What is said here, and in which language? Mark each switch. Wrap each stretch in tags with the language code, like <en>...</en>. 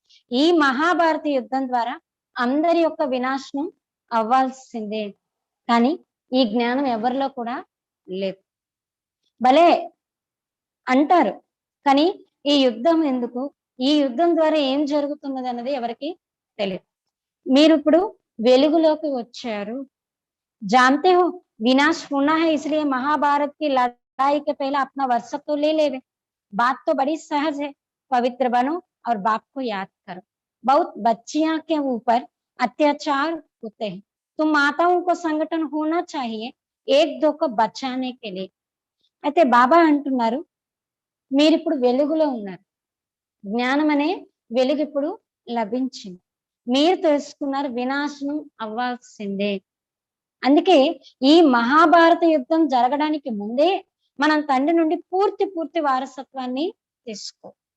<te>ఈ మహాభారత యుద్ధం ద్వారా అందరి యొక్క వినాశనం అవ్వాల్సిందే. కానీ ఈ జ్ఞానం ఎవరిలో కూడా లేదు. భలే అంటారు, కానీ ఈ యుద్ధం ఎందుకు, ఈ యుద్ధం ద్వారా ఏం జరుగుతున్నది అన్నది ఎవరికి తెలియదు. మీరు ఇప్పుడు వెలుగులోకి వచ్చారు.</te> <hi>जानते हो विनाश होना है, इसलिए महाभारत की लड़ाई के पहले अपना वर्षक तो ले लेवे। बात तो बड़ी सहज है, पवित्र बनो और बाप को याद करो। बहुत बच्चियां के ऊपर अत्याचार होते हैं, तो माताओं को संगठन होना चाहिए एक दो को बचाने के लिए।</hi> <te>అయితే బాబా అంటున్నారు, మీరు ఇప్పుడు వెలుగులో ఉన్నారు. జ్ఞానం అనే వెలుగు ఇప్పుడు లభించింది. మీరు తెలుసుకున్నారు వినాశనం అవ్వాల్సిందే. అందుకే ఈ మహాభారత యుద్ధం జరగడానికి ముందే మనం తండ్రి నుండి పూర్తి వారసత్వాన్ని తీసుకో.</te>